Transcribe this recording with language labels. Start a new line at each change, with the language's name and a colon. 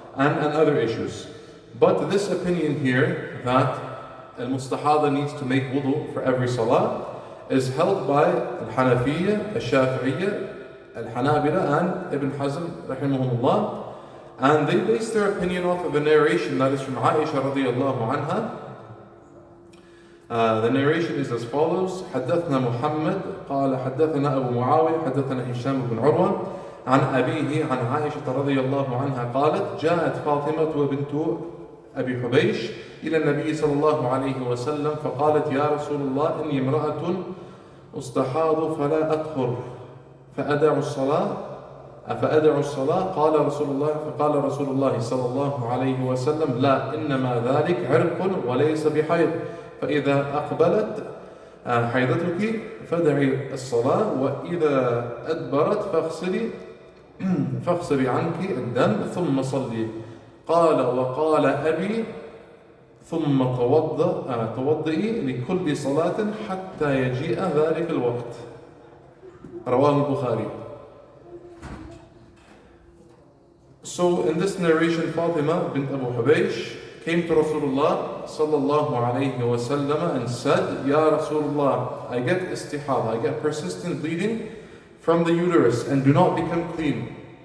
English: And other issues. But this opinion here, that al-mustahada needs to make wudu for every salah, is held by al-Hanafiyya, al-Shafi'iyya, al-Hanabila, and Ibn Hazm rahimahumullah. And they base their opinion off of a narration that is from Aisha radiyallahu anha. The narration is as follows:
Arabic: حدثنا محمد قال حدثنا أبو معاوية حدثنا هشام بن عروة عن أبيه عن عائشة رضي الله عنها قالت: جاءت فاطمة بنت أبي حبيش إلى النبي صلى الله عليه وسلم فقالت: يا رسول الله إني امرأة أستحاض فلا أطهر فأدع الصلاة قال رسول الله صلى الله عليه وسلم: لا، إنما ذلك عرق وليس بحيض، فإذا أقبلت حيضتك فدعي الصلاة، وإذا أدبرت فاغسلي عنك الدم ثم صلي. قال: وقال أبي: ثم توضئي لكل صلاة حتى يجيء ذلك الوقت. رواه البخاري.
English: So in this narration, Fatima bint Abu Hubaysh came to Rasulullah sallallahu alayhi wa sallam and said: Ya Rasulullah, I get istihada, I get persistent bleeding from the uterus and do not become clean.